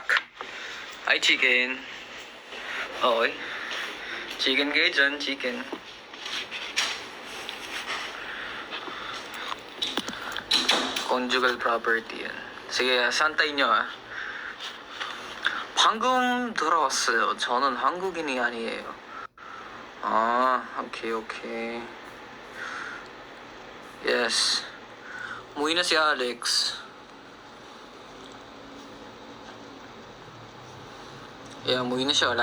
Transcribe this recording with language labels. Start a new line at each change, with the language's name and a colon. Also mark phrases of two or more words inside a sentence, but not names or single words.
English: Hi, chicken. Okay.
Filipino: Chicken kayo dyan, chicken.
English: Conjugal property
Filipino: yan. Sige,
Korean: 산타인요. 방금 들어왔어요. 저는 한국인이 아니에요.
English: Okay. Yes.
Filipino: Umuwi na si Alex. Yeah, umuwi na siya.